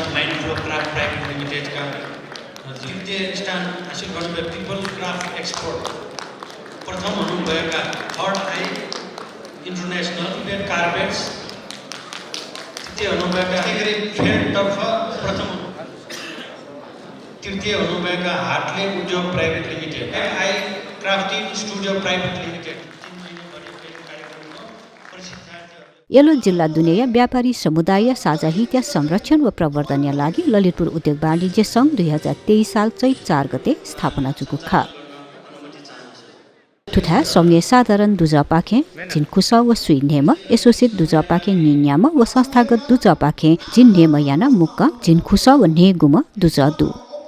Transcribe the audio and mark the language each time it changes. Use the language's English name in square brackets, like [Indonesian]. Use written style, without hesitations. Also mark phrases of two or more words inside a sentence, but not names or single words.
[Nepali] माइन्ड फ्लो क्राफ्ट प्राइभेट लिमिटेडका द्वितीय स्थान हासिल गर्नुभयो पिपल क्राफ्ट एक्सपोर्ट प्रथम हुनुभएका थर्ड आई इन्टरनेसनल पेड कार्पेट्स तृतीय हुनुभएका फेयरतर्फ प्रथम तृतीय हुनुभएका हार्टले उद्योग प्राइभेट लिमिटेड आई क्राफ्टिङ स्टुडियो प्राइभेट लिमिटेड। [Newari] यलो जिल्ला दुनिया व्यापारी समुदाय साझा हित संरक्षण व प्रवर्धनका लागि ललितपुर उद्योग वाणिज्य संघ 2023 साल चैत 4 गते स्थापना जुगु ख तुथा संघीय साधारण दुजपाखे जिनखुस व सुई नेम एसोसिएट दुजपाखे निन्याम व संस्थागत दुजपाखे जिन नेम याना मुक्क जिनखुस व नेगुम दुजदु